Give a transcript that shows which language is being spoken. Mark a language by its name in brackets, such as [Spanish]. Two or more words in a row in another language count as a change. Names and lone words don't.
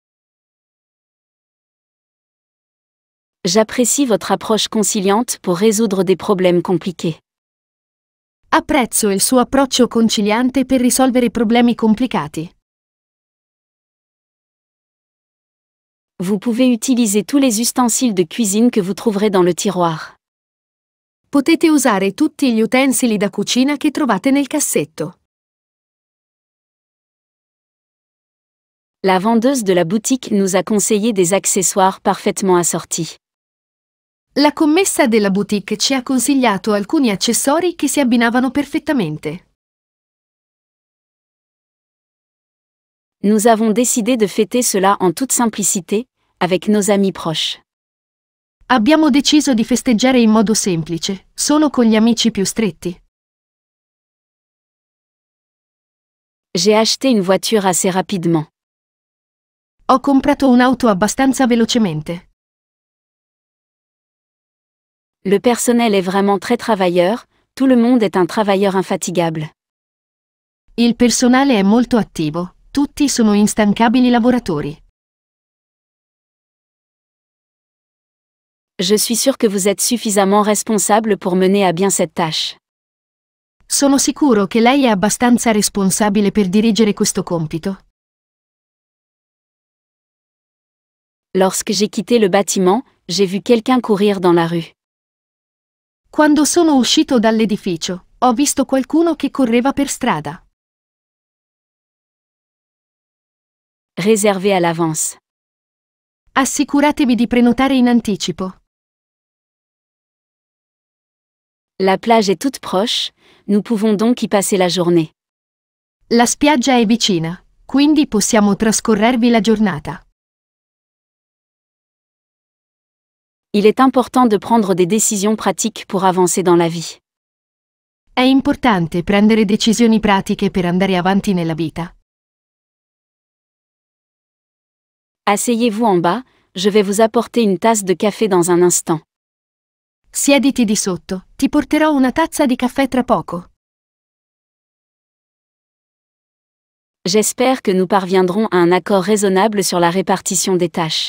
[French] J'apprécie votre approche conciliante pour résoudre des problèmes compliqués. [Italian] Apprezzo il suo approccio conciliante per risolvere problemi complicati. [French] Vous pouvez utiliser tous les ustensiles de cuisine que vous trouverez dans le tiroir. [Italian] Potete usare tutti gli utensili da cucina che trovate nel cassetto. [French] La vendeuse de la boutique nous a conseillé des accessoires parfaitement assortis. [Italian] La commessa della boutique ci ha consigliato alcuni accessori che si abbinavano perfettamente. [French] Nous avons décidé de fêter cela en toute simplicité, avec nos amis proches. [Italian] Abbiamo deciso di festeggiare in modo semplice, solo con gli amici più stretti. [French] J'ai acheté une voiture assez rapidement. [Italian] Ho comprato un'auto abbastanza velocemente. [French] Le personnel est vraiment très travailleur, tout le monde est un travailleur infatigable. [Italian] Il personale è molto attivo, tutti sono instancabili lavoratori. [French] Je suis sûr que vous êtes suffisamment responsable pour mener à bien cette tâche. [Italian] Sono sicuro che lei è abbastanza responsabile per dirigere questo compito. [French] Lorsque j'ai quitté le bâtiment, j'ai vu quelqu'un courir dans la rue. [Italian] Quando sono uscito dall'edificio, ho visto qualcuno che correva per strada. [French] Réservé à l'avance. [Italian] Assicuratevi di prenotare in anticipo. [French] La plage est toute proche, nous pouvons donc y passer la journée. [Italian] La spiaggia è vicina, quindi possiamo trascorrervi la giornata. [French] Il est important de prendre des décisions pratiques pour avancer dans la vie. [Italian] È importante prendere decisioni pratiche per andare avanti nella vita. [French] Asseyez-vous en bas, je vais vous apporter une tasse de café dans un instant. [Italian] Siediti di sotto, ti porterò una tazza di caffè tra poco. [French] J'espère que nous parviendrons à un accord raisonnable sur la répartition des tâches.